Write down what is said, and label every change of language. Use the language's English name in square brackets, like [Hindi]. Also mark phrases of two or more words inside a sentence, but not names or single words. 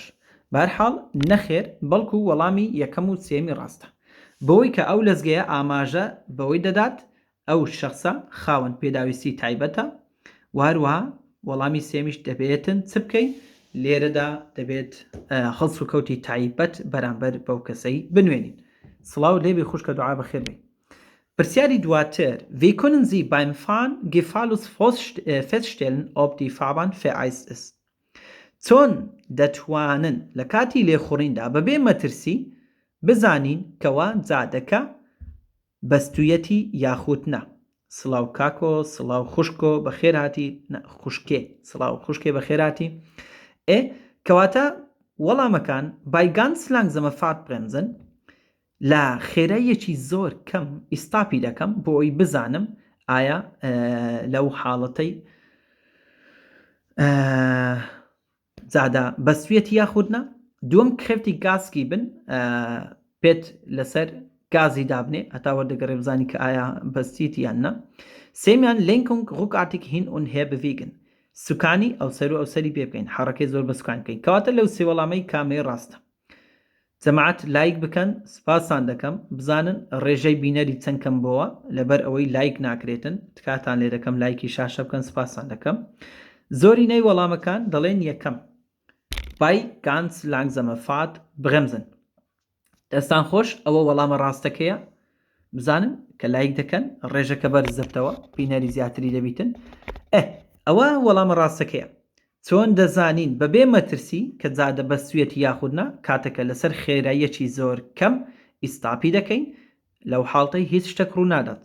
[Central Kurdish] بەهەرحاڵ نەخێر، بەڵکو وەڵامی یەکەم و سێمی ڕاستە، بەوەی کە ئەو لەزگەیە ئاماژە بەوەی دەدات ئەو شەخصە خاوەن پێداویستی تایبەتە. و هەروەها وەڵامی سێمیش دەبێتن چ بکەین؟ لێرەدا دەبێت هەڵس و کەوتی تایبەت بەرامبەر بەو کەسەی بنوێنین. سڵاو لێبێ خوشکە دوعا بەخێر بێ. پرسیاری دواتر. [German] Wie können Sie beim Fahren gefahrlos feststellen, ob die Fahrbahn vereist ist? [Central Kurdish] چۆن دەتوانن لە کاتی لێخوڕیندا بەبێ مەترسی بزانین کەوا جادەکە بەستویەتی یاخود نا؟ سڵاو کاکۆ، سڵاو خوشکۆ بەخێر هاتی، خوشکێ، سڵاو خوشکێ بەخێر هاتی. کەواتە وەڵامەکان [German] bei ganz langsamer Fahrtbremsen [Central Kurdish] لە خێراییەکی زۆر کەم ئیستاپی دەکەم بۆ ئەوی بزانم ئایا لەو حاڵەتەی زادا بەسوێتی یاخودنا. دووەم [German] kräftig Gas geben [Central Kurdish] پێت لەسەر گازی دابنێ هەتاوە دەگەڕێ بزانی کە ئایا بەستیتی یاننا. سێمیان [German] Lenkung ruckartig hin und her bewegen [Central Kurdish] سوکانی ئەو سەر و ئەو سەری پێ بکەین حڕەکەی زۆر بە سوکان بکەین کەواتە لەو سێ وەڵامەی کامێ ڕاستە. جەماعەت لایک بکەن سپاسان دەکەم بزانن ڕێژەی بینەری چەند کەم بۆوە لەبەر ئەوەی لایک ناکرێتن تکاتان لێ دەکەم لایکی شاشە بکەن سپاسان دەکەم. زۆرینەی وەڵامەکان دەڵێن یەکەم [German] bei ganz langsamer Fahrt bremsen. [Central Kurdish] دەستان خۆش ئەوە وەڵامە ڕاستەکەیە بزانن کە لایک دەکەن ڕێژەکە بەرزەبتەوە بینەری زیاتری دەبیتن. ئەوە وەڵامە ڕاستەکەیە. چۆن دەزانین بەبێ مەترسی کە جادە بە سوێتی یاخودنا کاتەکە لەسەر خێراییەکی زۆر کەم ئیستاپی دەکەین لەو حاڵتەی هیچ شتێک ڕوو نادات.